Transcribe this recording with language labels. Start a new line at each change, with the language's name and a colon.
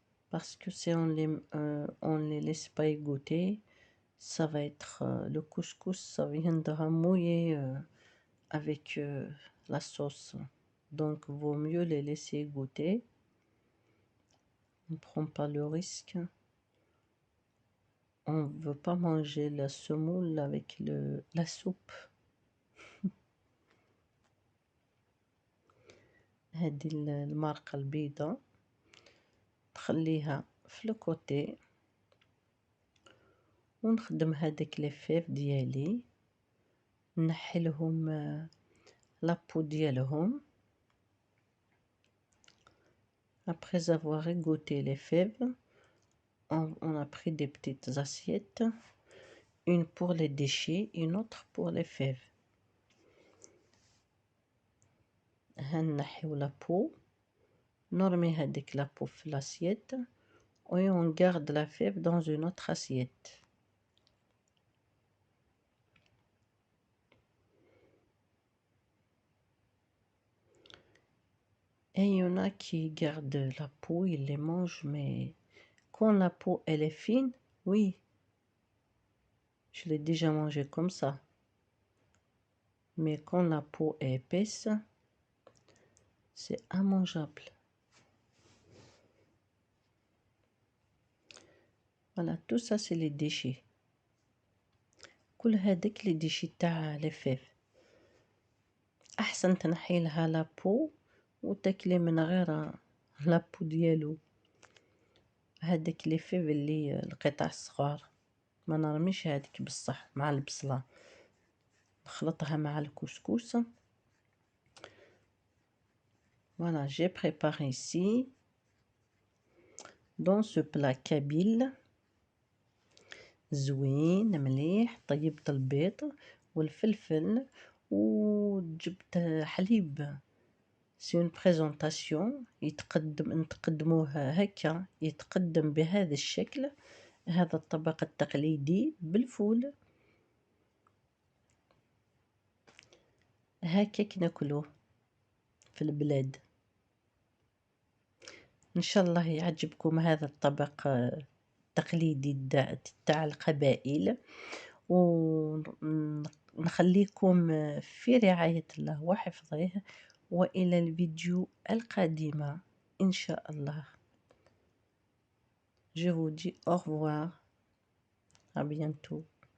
French: Parce que si on les laisse pas égoutter, ça va être le couscous, ça viendra mouiller avec la sauce. Donc, vaut mieux les laisser goûter. On ne prend pas le risque. On ne veut pas manger la semoule avec la soupe.
Arabic: هذه المرقة البيضاء تخليها في الكوتي، ونخدم هذاك لي فيف ديالي، نحيلهم لابو ديالهم.
French: Après avoir égouté les fèves, on a pris des petites assiettes, une pour les déchets, une autre pour les fèves.
Arabic: هنحيو لابو، نرمي هذيك لابو في
French: l'assiette et on garde la fève dans une autre assiette. Et il y en a qui gardent la peau, ils les mangent, mais quand la peau elle est fine, oui, je l'ai déjà mangé comme ça. Mais quand la peau est épaisse, c'est immangeable. Voilà, tout ça c'est les déchets.
Arabic: كل هذاك
French: les déchets تاع les fèves.
Arabic: أحسن تنحيلها la peau وتاكلي من غير la peau ديالو. هذاك les fèves اللي القطع الصغار، ما نرميش هذيك بصح مع البصلة، نخلطها مع الكسكس.
French: Voilà, j'ai préparé ici dans ce plat kabyle
Arabic: زوين مليح. طيبت البيض والفلفل وجبت حليب. سي اون بريزونطاسيون، نتقدموه هكا، يتقدم بهذا الشكل. هذا الطبق التقليدي بالفول، هكاك ناكلوه في البلاد. ان شاء الله يعجبكم هذا الطبق التقليدي تاع القبائل، ونخليكم في رعاية الله وحفظه، وإلى الفيديو القادمة إن شاء الله.
French: Je vous dis au revoir, à bientôt.